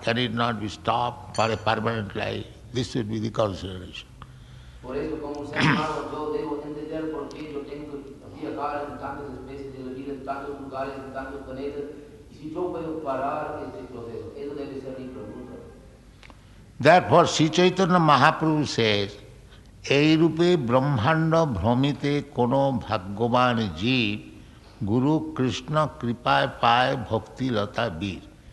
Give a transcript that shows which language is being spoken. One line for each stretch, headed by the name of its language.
English: Can it not be stopped for a permanent life? This should be the consideration.
Spanish: Por eso, como ser humano, yo debo entender por qué yo tengo que viajar en tantas especies de la vida, en tantos lugares, en tantos planetas, y si yo puedo parar este proceso, eso debe ser mi pregunta.
English: Therefore, Sri Chaitanya Mahaprabhu says,
Bangla: এই রূপে ব্রহ্মাণ্ড ভ্রমিতে কোনো ভাগ্যবান জীব গুরু কৃষ্ণ কৃপায় পায় ভক্তিলতা বীর.